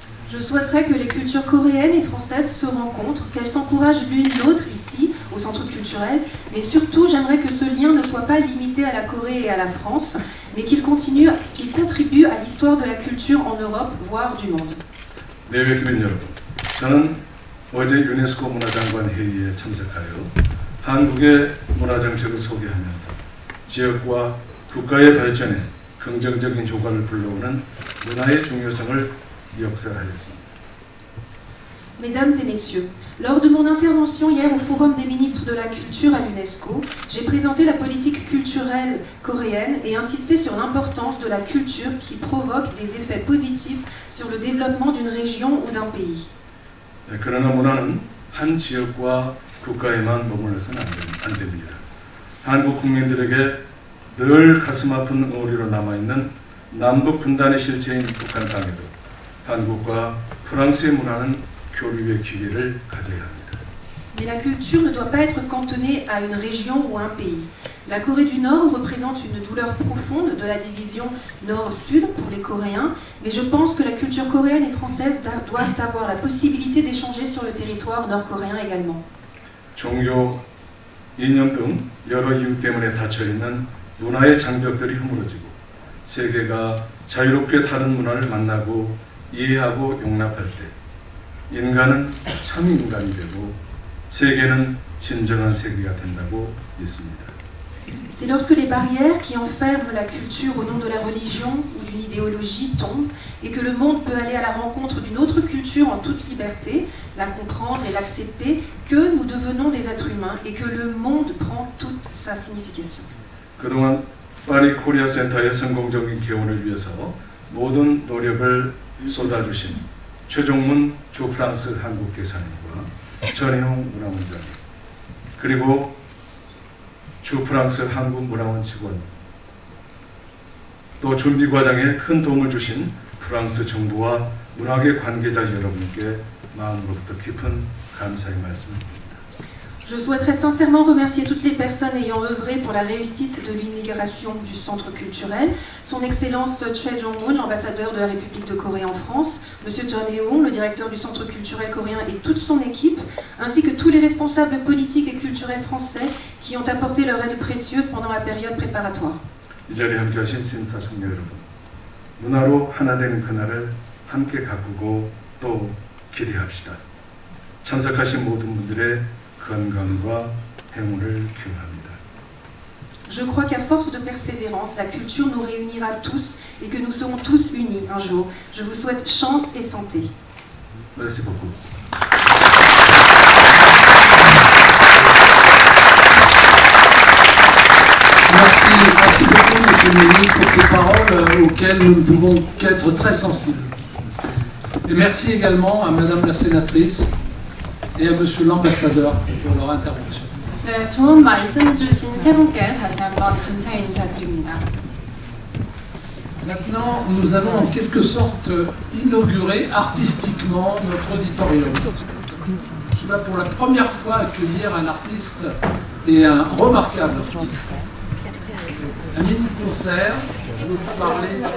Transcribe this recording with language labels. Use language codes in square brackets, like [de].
[fr] Je souhaiterais que les cultures coréennes et françaises se rencontrent, qu'elles s'encouragent l'une l'autre ici, au centre culturel, mais surtout j'aimerais que ce lien ne soit pas limité à la Corée et à la France, mais qu'il contribue à l'histoire de la culture en Europe, voire du monde. [ko] 내외 교민 여러분, 저는 어제 유네스코 문화장관 회의에 참석하여 한국의 문화정책을 소개하면서 지역과 국가의 발전에 긍정적인 효과를 불러오는 문화의 중요성을 역설하였습니다. [fr] Mesdames et messieurs, lors de mon intervention hier au Forum des ministres de la Culture à l'UNESCO, j'ai présenté la politique culturelle coréenne et insisté sur l'importance de la culture qui provoque des effets positifs sur le développement d'une région ou d'un pays. [ko] 그러나 문화는 한 지역과 국가에만 머물러서는 안 됩니다. 한국 국민들에게 늘 가슴 아픈 응어리로 남아있는 남북 분단의 실체인 북한 땅에도 한국과 프랑스의 문화는 교류의 기회를 가져야 합니다. [fr] Mais la culture ne doit pas être cantonnée à une région ou un pays. La Corée du Nord représente une douleur profonde de la division Nord-Sud pour les Coréens, mais je pense que la culture coréenne et française doivent avoir la possibilité d'échanger sur le territoire nord-coréen également. [ko] 종교, 이념 등 여러 이유 때문에 닫혀있는 문화의 장벽들이 허물어지고 세계가 자유롭게 다른 문화를 만나고 이해하고 용납할 때 인간은 참 인간이 되고 세계는 진정한 세계가 된다고 믿습니다. [fr] C'est lorsque les barrières qui enferment la culture au nom de la religion ou d'une idéologie tombent et que le monde peut aller à la rencontre d'une autre culture en toute liberté, la comprendre et l'accepter, que nous devenons des êtres humains et que le monde prend toute sa signification. [ko] 그동안 파리 코리아 센터의 성공적인 개원을 위해서 모든 노력을 쏟아주신 최종문 주 프랑스 한국 대사님과 전혜웅 문화원장 그리고 주 프랑스 한국 문화원 직원 또 준비 과정에 큰 도움을 주신 프랑스 정부와 문화계 관계자 여러분께 마음으로부터 깊은 감사의 말씀을 드립니다. [fr] Je souhaiterais sincèrement remercier toutes les personnes ayant œuvré pour la réussite de l'inauguration du centre culturel, son Excellence Choi Jong-moon, l'ambassadeur de la République de Corée en France, Monsieur John Hae-woong, le directeur du centre culturel coréen et toute son équipe, ainsi que tous les responsables politiques et culturels français qui ont apporté leur aide précieuse pendant la période préparatoire. [ko] 이 자리에 함께하신 신사숙녀 여러분, 문화로 하나 되는 그날을 함께 가꾸고 또 기대합시다. 참석하신 모든 분들의 건강과 행운을 기원합니다. [fr] Je crois qu'à force de persévérance, la culture nous réunira tous et que nous serons tous unis un jour. Je vous souhaite chance et santé. Merci beaucoup. Merci beaucoup, Monsieur le Ministre, pour ces paroles auxquelles nous ne pouvons qu'être très sensibles. Et merci également à Madame la Sénatrice et à Monsieur l'Ambassadeur pour leur intervention. [ko] 네, 좋은 말씀 주신 세 분께 다시 한번 감사의 인사드립니다. [fr] Maintenant, nous allons en quelque sorte inaugurer artistiquement notre auditorium. Je vais pour la première fois accueillir un artiste et un remarquable artiste. Un mini-concert, je vais vous parler.